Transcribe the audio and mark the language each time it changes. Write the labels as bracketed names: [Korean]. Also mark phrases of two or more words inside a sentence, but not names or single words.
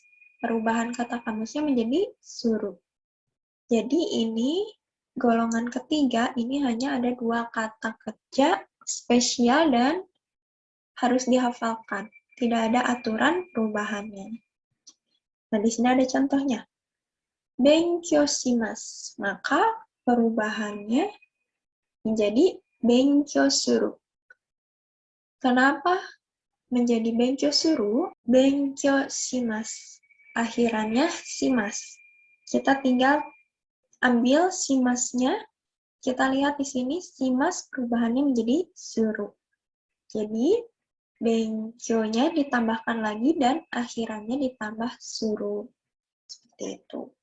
[Indonesian] Perubahan kata kamusnya menjadi suruh. Jadi ini golongan ketiga, ini hanya ada 2 kata kerja spesial dan harus dihafalkan. Tidak ada aturan perubahannya. Nah, di sini ada contohnya. [Japanese] 勉強します. [Indonesian] Maka perubahannya menjadi [Japanese] 勉強する. [Indonesian] Kenapa menjadi [Japanese] 勉強する? 勉強します. Akhirannya shimasu. [Indonesian] Kita tinggal ambil shimasnya. Kita lihat di sini shimasu perubahannya menjadi suru. Jadi benkyou-nya ditambahkan lagi dan akhirannya ditambah suru. Seperti itu.